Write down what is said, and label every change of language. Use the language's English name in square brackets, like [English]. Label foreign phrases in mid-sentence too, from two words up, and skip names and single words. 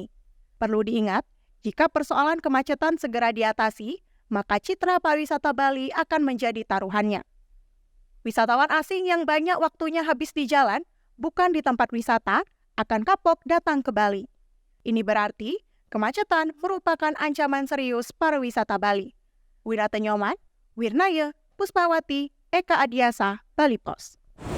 [Indonesian] Perlu diingat, jika persoalan kemacetan segera diatasi, maka citra pariwisata Bali akan menjadi taruhannya. Wisatawan asing yang banyak waktunya habis di jalan, bukan di tempat wisata, akan kapok datang ke Bali. Ini berarti kemacetan merupakan ancaman serius pariwisata Bali. Wirata Nyoman, Wirnaya, Puspawati, Eka Adiasa, Bali Pos.